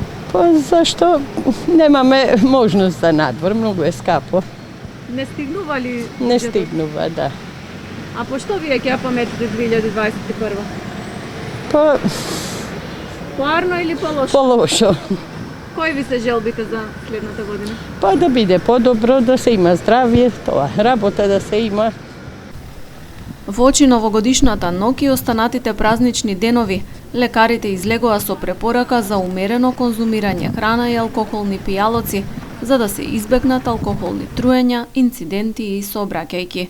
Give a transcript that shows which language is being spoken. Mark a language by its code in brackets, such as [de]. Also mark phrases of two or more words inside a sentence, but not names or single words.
[mk] Па зашто немаме можност за надвор, многу е скапо. Не стигнува ли? Не стигнува, да. А по што вие ќе ја паметите 2021? Pa Поарно или полошо? pološo. Кои ви се желбите за следната година? Па да биде подобро, да се има здравје, то работа да се има. Во очи новогодишната ноќ и останатите празнични денови, лекарите излегоа со препорака за умерено конзумирање храна и алкохолни пијалоци, за да се избегнат алкохолни труења, инциденти и сообраќајки.